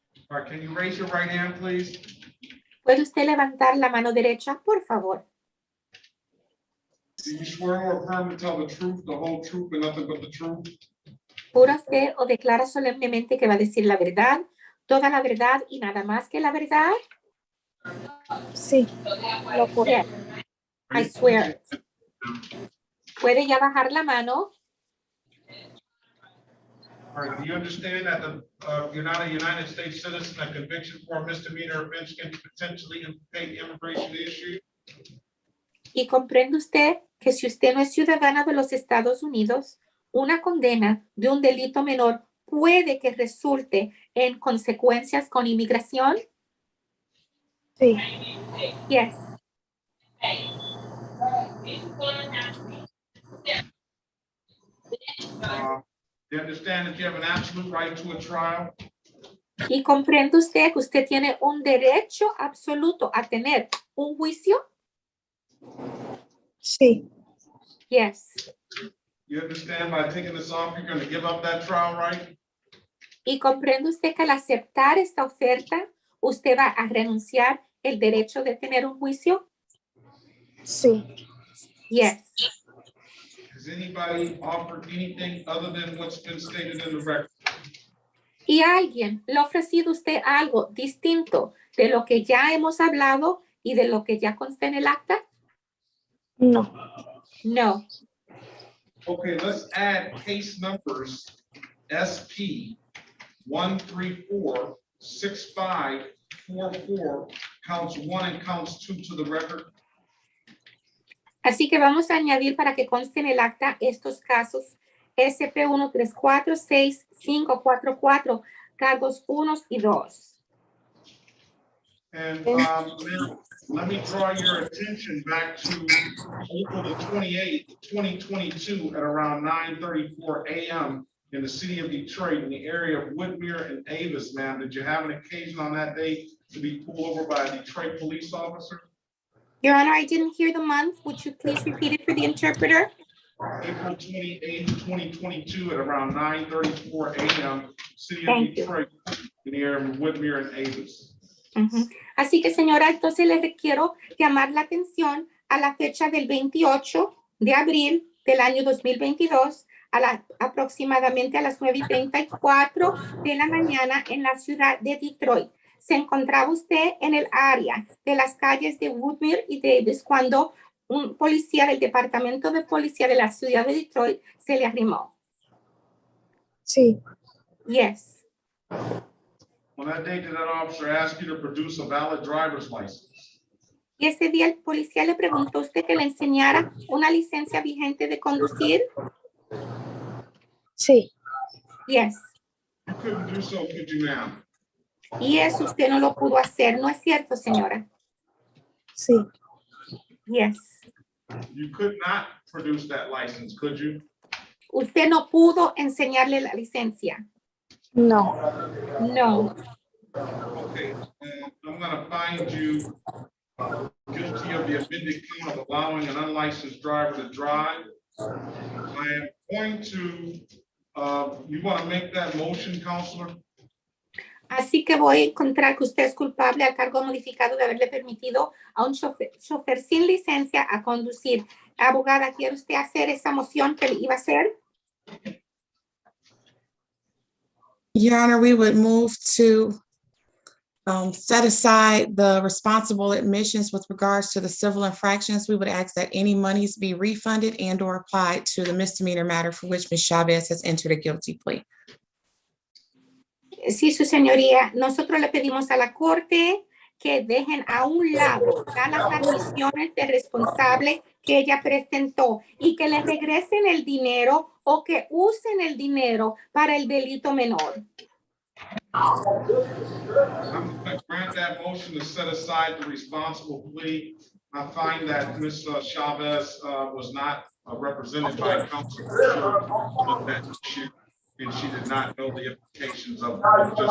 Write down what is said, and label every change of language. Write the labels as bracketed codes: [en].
[en] All right, can you raise your right hand, please? [es] ¿Puede usted levantar la mano derecha, por favor? [en] Do you swear or affirm to tell the truth, the whole truth, and nothing but the truth? [es] ¿Jura usted o declara solemnemente que va a decir la verdad, toda la verdad y nada más que la verdad? Sí, lo juro. [en] Yes, I swear. [es] ¿Puede ya bajar la mano? [en] All right, do you understand that you're not a United States citizen, a conviction for a misdemeanor offense can potentially implicate immigration issue? [es] ¿Y comprende usted que si usted no es ciudadana de los Estados Unidos, una condena de un delito menor puede que resulte en consecuencias con inmigración? Sí. [en] Yes. Do you understand that you have an absolute right to a trial? [es] ¿Y comprende usted que usted tiene un derecho absoluto a tener un juicio? Sí. [en] Yes. You understand by taking this off, you're going to give up that trial right? [es] ¿Y comprende usted que al aceptar esta oferta, usted va a renunciar el derecho de tener un juicio? Sí. [en] Yes. Has anybody offered anything other than what's been stated in the record? [es] ¿Y alguien le ha ofrecido a usted algo distinto de lo que ya hemos hablado y de lo que ya consta en el acta? No. [en] No. Okay, let's add case numbers SP 1346544, counts 1 and counts 2 to the record. [es] Así que vamos a añadir para que conste en el acta estos casos SP 1346544, cargos 1 y 2. [en] And let me draw your attention back to April the 28th, 2022 at around 9:34 a.m. in the city of Detroit in the area of Woodmere and Avis, ma'am. Did you have an occasion on that day to be pulled over by a Detroit police officer? Your Honor, I didn't hear the month. Would you please repeat it for the interpreter? April 28th, 2022 at around 9:34 a.m. City of Thank you. Detroit in the area of Woodmere and Avis. [es] Así que, señora, entonces le requiero llamar la atención a la fecha del 28 de abril del año 2022, aproximadamente a las 9:34 de la mañana en la ciudad de Detroit. Se encontraba usted en el área de las calles de Woodmere y Davis cuando un policía del departamento de policía de la ciudad de Detroit se le arrimó. Sí. [en] Yes. On that date, did that officer ask you to produce a valid driver's license? [es] Y ese día el policía le preguntó a usted que le enseñara una licencia vigente de conducir. Sí. [en] Yes. You couldn't do so, could you, ma'am? [es] Y eso usted no lo pudo hacer, ¿no es cierto, señora? Sí. [en] Yes. You could not produce that license, could you? [es] Usted no pudo enseñarle la licencia. No. [en] No. Okay, I'm gonna find you guilty of the amended count of allowing an unlicensed driver to drive. I am going to, you wanna make that motion, counselor? [es] Así que voy a encontrar que usted es culpable al cargo modificado de haberle permitido a un chofer sin licencia a conducir. Abogada, ¿quiere usted hacer esa moción que iba a hacer? [en] Your Honor, we would move to set aside the responsible admissions with regards to the civil infractions. We would ask that any monies be refunded and or applied to the misdemeanor matter for which Ms. Chavez has entered a guilty plea. [es] Sí, su señoría, nosotros le pedimos a la corte que dejen a un lado todas las admisiones de responsable que ella presentó y que le regresen el dinero o que usen el dinero para el delito menor. [en] I'm going to grant that motion to set aside the responsible plea. I find that Ms. Chavez was not represented by counsel of that issue, and she did not know the implications of just.